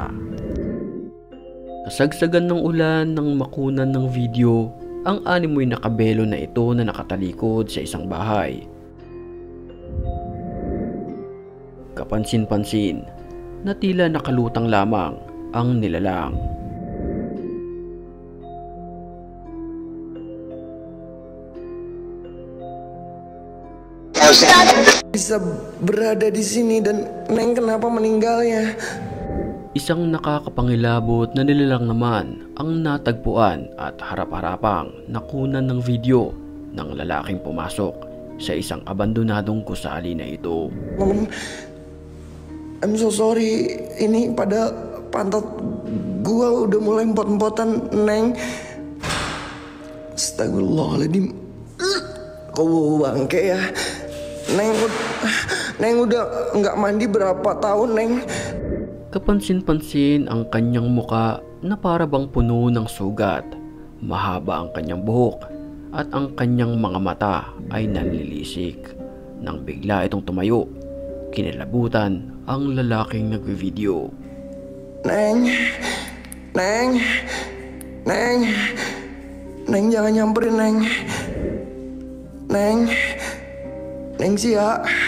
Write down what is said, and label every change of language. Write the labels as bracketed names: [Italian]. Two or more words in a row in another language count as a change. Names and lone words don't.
[Filipino] Kasagsagan ng ulan ng makunan ng video, ang animoy nakabelo na ito na nakatalikod sa isang bahay. Kapansin-pansin na tila nakalutang lamang ang nilalang. [Indonesian] Bisa berada di sini dan Neng kenapa meninggalnya? [Filipino] Isang nakakapangilabot na nilalang naman ang natagpuan at harap-harapang nakunan ng video ng lalaking pumasok sa isang abandonadong gusali na ito. [English] I'm so sorry, [Indonesian] ini pada pantat gua udah mulai empot-empotan, Neng. Astagfirullahaladzim. Kau bangke ya. Neng udah nggak mandi berapa tahun, Neng? [Filipino] Kapansin-pansin ang kanyang muka na para bang puno ng sugat. Mahaba ang kanyang buhok at ang kanyang mga mata ay nanlilisik. Nang bigla itong tumayo, kinilabutan ang lalaking nagvi-video. [Indonesian] Neng, jangan nyamperin, Neng Sia.